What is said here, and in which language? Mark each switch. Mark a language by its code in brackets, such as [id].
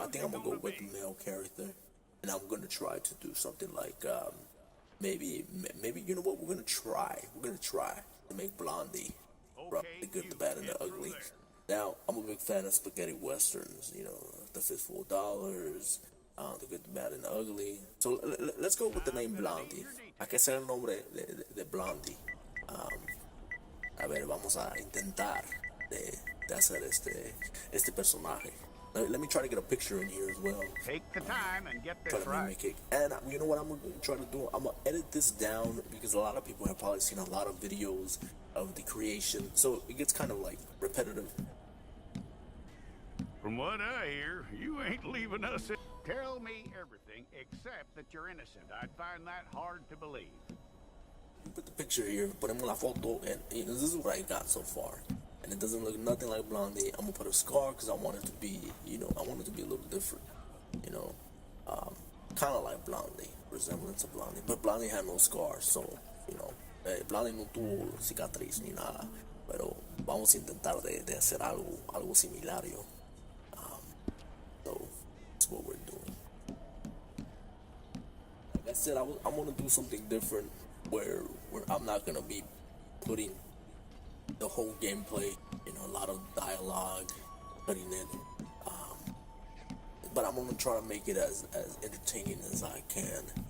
[en] I think I'm gonna go with the male character, and I'm gonna try to do something like maybe you know what we're gonna try to make Blondie from the good, the bad, and the ugly. Now I'm a big fan of spaghetti westerns, you know, The Fistful of Dollars, the good, the bad, and the ugly. So let's go with the name Blondie. [es] Hay que hacer el nombre de Blondie. A ver, vamos a intentar de hacer este personaje. [en] Let me try to get a picture in here as well. Take the time and get this Try to right. mimic it. And you know what I'm gonna try to do? I'm gonna edit this down because a lot of people have probably seen a lot of videos of the creation, so it gets kind of like repetitive. From what I hear, you ain't leaving us. Tell me everything except that you're innocent. I'd find that hard to believe. Put the picture here, [es] ponemos la foto, [en] and you know, this is what I got so far. And it doesn't look nothing like Blondie. I'm gonna put a scar because I want it to be, you know, I want it to be a little different, you know, kind of like Blondie, resemblance of Blondie. But Blondie had no scars, so, you know, [es] Blondie no tuvo cicatriz ni nada. Pero vamos a intentar de hacer algo similar, yo. [en] So that's what we're doing. Like I said, I want to do something different where I'm not gonna be putting the whole gameplay, you know, a lot of dialogue, cutting it, but I'm gonna try to make it as entertaining as I can.